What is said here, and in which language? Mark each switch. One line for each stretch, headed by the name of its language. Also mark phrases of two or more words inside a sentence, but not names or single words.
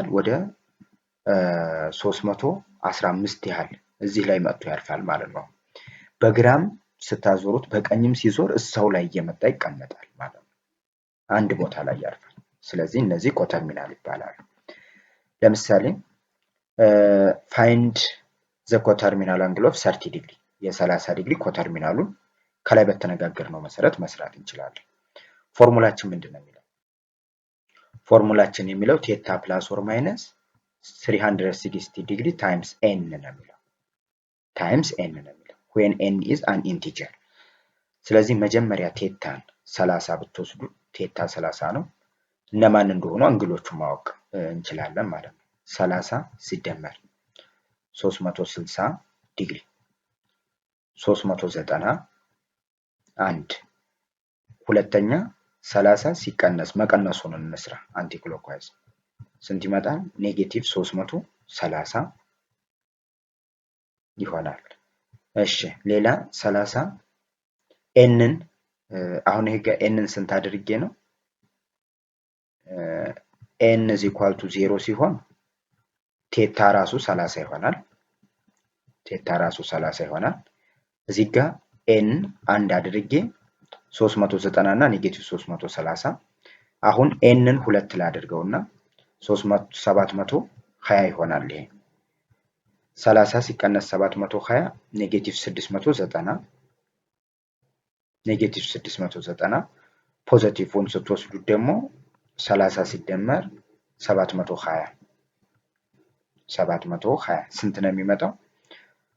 Amharic: ወደ 315 ያህል እዚህ ላይ መጥቶ ያርፋል ማለት ነው። በግራም ስታዞሩት በቀኝም ሲዞር እዛው ላይ እየመጣ ይቀመጣል ማለት ነው። አንድ ቦታ ላይ ያርፋል። ስለዚህ እነዚህ ኮተርሚናል ይባላሉ። ለምሳሌ
English: find the coterminal angle of 30 degree፣
Amharic: የ30 ዲግሪ ኮተርሚናሉን ከላይ በተነጋገርነው መሰረት መስራት እንችላለን። ፎርሙላችን ምንድን ነው የሚለው? ፎርሙላችን የሚለው
English: theta plus or minus 360 degree times n
Amharic: ነው የሚለው።
English: times n
Amharic: ነው የሚለው
English: when n is an integer።
Amharic: ስለዚህ መጀመሪያ ቴታን 30 ብትወስዱ ቴታ 30 ነው። እነማን እንደሆኑ አንግሎቹን ማወቅ እንችላለን ማለት ነው። 30 ሲደመር 360 ዲግሪ 390 አንድ። ሁለተኛ 30 ሲቀነስ መቀነሱን እንስራ።
English: anti clockwise
Amharic: ስንት ይመጣል? ኔጌቲቭ 330 ይሆናል። እሺ ሌላ 30 ኤንን አሁን ይሄ ጋር ኤንን ስንት አድርጌ ነው? ኤን
English: is equal to
Amharic: 0 ሲሆን ቴታ ራሱ 30 ይሆናል። ቴታ ራሱ 30 ይሆናል። እዚህ ጋር ኤን አንድ አድርጌ 390 እና ኔጌቲቭ 330 አሁን ኤንን ሁለት ላድርገውና 720 ይሆናል። ይሄ 30 ሲቀነስ 720 ኔጌቲቭ 690 ኔጌቲቭ 690 ፖዚቲቭን ስትወስዱት ደግሞ 30 ሲደመር 720 ስንት ነው የሚመጣው?